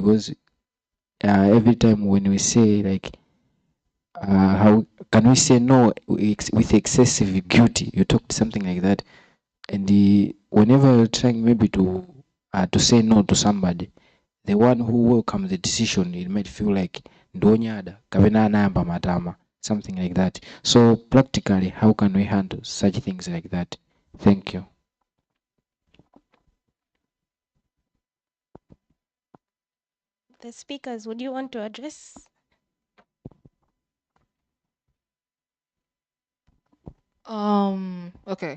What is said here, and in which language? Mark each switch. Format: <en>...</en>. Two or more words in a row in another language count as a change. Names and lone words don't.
<en>Because every time when we say like, how can we say no with excessive guilty? You talked something like that, and whenever you're trying maybe to say no to somebody, the one who welcomes the decision, it might feel like</en> <ny>ndonyada kavena namba matama,</ny> <en>something like that. So practically, how can we handle such things like that? Thank you. the speakers, would you want to address? Okay.</en>